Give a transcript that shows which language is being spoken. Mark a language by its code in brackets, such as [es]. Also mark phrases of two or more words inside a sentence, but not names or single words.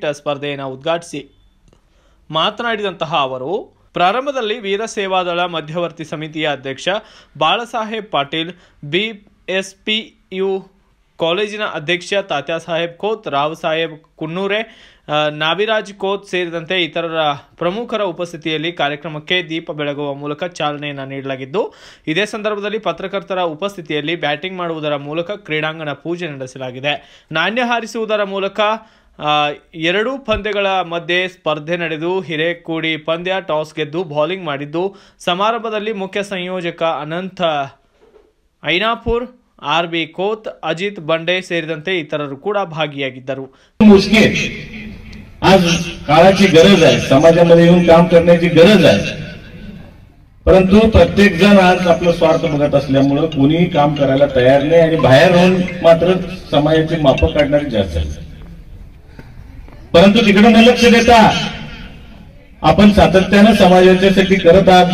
[kn] ಸ್ಪರ್ಧೆಯನ್ನು ಉದ್ಘಾಟಿಸಿ ಮಾತನಾಡಿದಂತಹ ಅವರು, ಪ್ರಾರಂಭದಲ್ಲಿ ವೀರ ಸೇವಾದಳ ಮಧ್ಯವರ್ತಿ ಸಮಿತಿಯ ಅಧ್ಯಕ್ಷ ಬಾಳಸಾಹೇಬ್ ಪಾಟೀಲ್, ಬಿಎಸ್ಪಿಯು ಕಾಲೇಜಿನ ಅಧ್ಯಕ್ಷ ತಾತ್ಯಾಸಾಹೇಬ್ ಖೋತ್, ರಾವ್ ಸಾಹೇಬ್ ಕುನ್ನೂರೆ, ನಾವಿರಾಜ್ ಖೋತ್ ಸೇರಿದಂತೆ ಇತರರ ಪ್ರಮುಖರ ಉಪಸ್ಥಿತಿಯಲ್ಲಿ ಕಾರ್ಯಕ್ರಮಕ್ಕೆ ದೀಪ ಬೆಳಗುವ ಮೂಲಕ ಚಾಲನೆಯನ್ನು ನೀಡಲಾಗಿದ್ದು, ಇದೇ ಸಂದರ್ಭದಲ್ಲಿ ಪತ್ರಕರ್ತರ ಉಪಸ್ಥಿತಿಯಲ್ಲಿ ಬ್ಯಾಟಿಂಗ್ ಮಾಡುವುದರ ಮೂಲಕ ಕ್ರೀಡಾಂಗಣ ಪೂಜೆ ನಡೆಸಲಾಗಿದೆ. ನಾಣ್ಯ ಹಾರಿಸುವುದರ ಮೂಲಕ 2 ಪಂದ್ಯಗಳ ಮಧ್ಯೆ ಸ್ಪರ್ಧೆ ನಡೆದು ಹಿರೇಕೂಡಿ ಪಂದ್ಯ ಟಾಸ್ ಗೆದ್ದು ಬೌಲಿಂಗ್ ಮಾಡಿದ್ದು, ಸಮಾರಂಭದಲ್ಲಿ ಮುಖ್ಯ ಸಂಯೋಜಕ ಅನಂತ ಐನಾಪುರ್, आरबी खोत, अजित बंडे ಸೇರಿದಂತೆ इतरರು ಕೂಡ ಭಾಗಿಯಾಗಿದ್ದರು. [mr] आज काळाची गरज आहे, समाजामध्ये येऊन काम करण्याची गरज आहे, परंतु प्रत्येक जण आज आपला स्वार्थ बघत असल्यामुळे कोणीही काम करायला तयार नाही आणि बाहेर होऊन मात्र समाजाची मापं काढणारी जास्त आहेत. परंतु तिकडे न लक्ष देता आपण सातत्याने समाजाच्यासाठी करत आहात.